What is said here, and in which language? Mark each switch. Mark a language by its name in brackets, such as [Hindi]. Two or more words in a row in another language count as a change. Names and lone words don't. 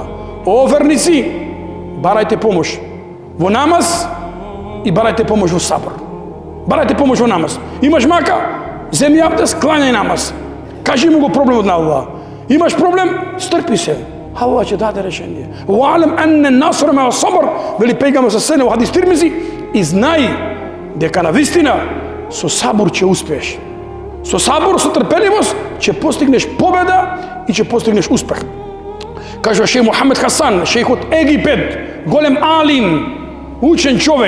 [Macedonian] О верници, барајте помош во намаз и барајте помош во сабр. Барајте помош во намаз. Имаш мака, земи абдес, клањај намаз. Кажи му го проблемот на Аллах. Имаш проблем, стрпи се. Аллах ќе даде решение. [Arabic] واعلم أن النصر مع الصبر, [Macedonian] вели пејгамбер [Arabic] صلى الله عليه [Macedonian] хадис Тирмизи, и знај дека на вистина со сабур ќе успееш. Со сабур, со трпеливост ќе постигнеш победа и ќе постигнеш успех. Кажува шејх Мухамед Хасан, шејх од Египет, голем алим, учен човек.